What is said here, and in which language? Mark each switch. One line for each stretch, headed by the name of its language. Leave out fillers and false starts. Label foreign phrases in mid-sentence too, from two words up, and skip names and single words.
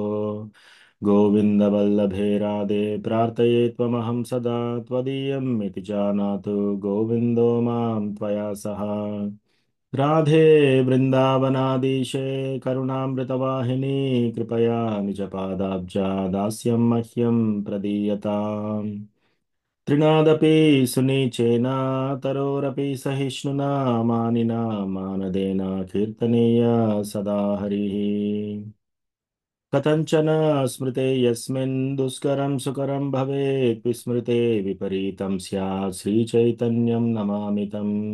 Sanskrit: గోవింద వల్లభే రాధే ప్రార్థయే త్వమహం సదా త్వదీయం ఇతి జానాతు గోవిందో మాం త్వయా సహ. రాధే బృందావనాధీశే కరుణామృతవాహిని కృపయా నిజపాదాబ్జా దాస్యం మహ్యం ప్రదీయతాम्. त्रिनादपि सुनीचेन तरोरपि सहिष्णुना मानिना मानदेन कीर्तनीय सदा हरिः. कथञ्चन स्मृते यस्मिन् दुष्करं सुकरं भवेत् विस्मृते विपरीतं स्यात् श्रीचैतन्यं नमामि तम्.